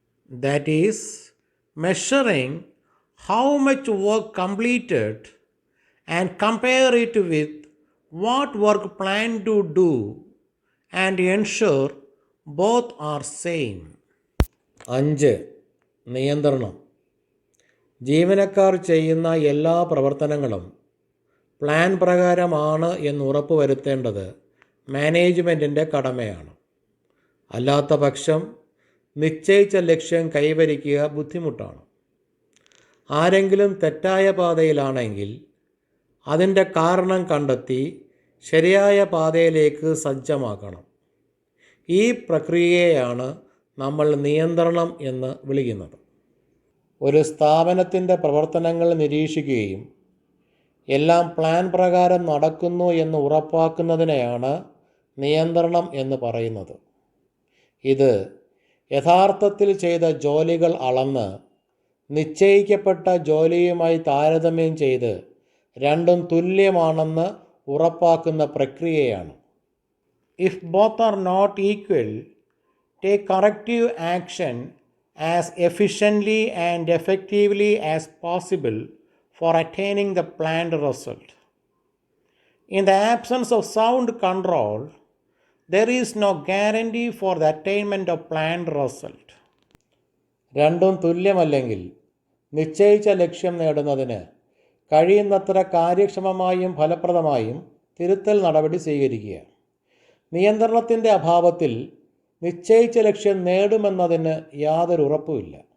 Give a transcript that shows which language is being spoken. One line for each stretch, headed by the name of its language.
English: That is, measuring how much work completed and compare it with what work planned to do and ensure both are same.
Malayalam: 5. നിയന്ത്രണം. ജീവനക്കാർ ചെയ്യുന്ന എല്ലാ പ്രവർത്തനങ്ങളും plan പ്രകാരമാണ് എന്ന് ഉറപ്പുവരുത്തേണ്ടത് മാനേജ്മെൻറ്റിൻ്റെ കടമയാണ്. അല്ലാത്ത പക്ഷം നിശ്ചയിച്ച ലക്ഷ്യം കൈവരിക്കുക ബുദ്ധിമുട്ടാണ്. ആരെങ്കിലും തെറ്റായ പാതയിലാണെങ്കിൽ അതിൻ്റെ കാരണം കണ്ടെത്തി ശരിയായ പാതയിലേക്ക് സജ്ജമാക്കണം. ഈ പ്രക്രിയയെയാണ് നമ്മൾ നിയന്ത്രണം എന്ന് വിളിക്കുന്നത്. ഒരു സ്ഥാപനത്തിൻ്റെ പ്രവർത്തനങ്ങൾ നിരീക്ഷിക്കുകയും എല്ലാം പ്ലാൻ പ്രകാരം നടക്കുന്നു എന്ന് ഉറപ്പാക്കുന്നതിനെയാണ് നിയന്ത്രണം എന്ന് പറയുന്നത്. ഇത് യഥാർത്ഥത്തിൽ ചെയ്ത ജോലികൾ അളന്ന് നിശ്ചയിക്കപ്പെട്ട ജോലിയുമായി താരതമ്യം ചെയ്ത് രണ്ടും തുല്യമാണെന്ന് ഉറപ്പാക്കുന്ന പ്രക്രിയയാണ്.
English: If both are not equal, take corrective action as efficiently and effectively as possible for attaining the planned result. In the absence of sound control, there is no guarantee for the attainment of planned result.
Malayalam: രണ്ടും തുല്യമല്ലെങ്കിൽ നിശ്ചയിച്ച ലക്ഷ്യം നേടുന്നതിന് കഴിയുന്നത്ര കാര്യക്ഷമമായും ഫലപ്രദമായും തിരുത്തൽ നടപടി സ്വീകരിക്കുക. നിയന്ത്രണത്തിൻ്റെ അഭാവത്തിൽ നിശ്ചയിച്ച ലക്ഷ്യം നേടുമെന്നതിന് യാതൊരു ഉറപ്പുമില്ല.